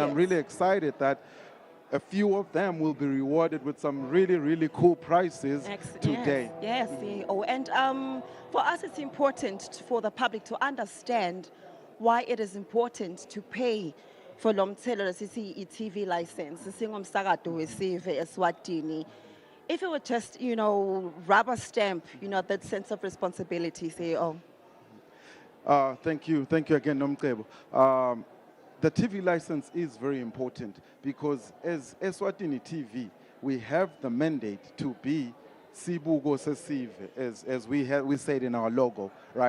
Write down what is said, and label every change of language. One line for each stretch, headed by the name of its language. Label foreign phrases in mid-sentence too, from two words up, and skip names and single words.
English: And I'm really excited that a few of them will be rewarded with some really, really cool prizes today. Yes, CEO. And for us, it's important for the public to understand why it is important to pay for lomtelo TV license.
Swati: Singumsakato wesive Eswatini.
English: If it would just, rubber stamp, that sense of responsibility, CEO. Thank you again, Nomcebo. The TV license is very important because as Eswatini TV, we have the mandate to be
Swati: Sibugo Sesive,
English: as we said in our logo, right?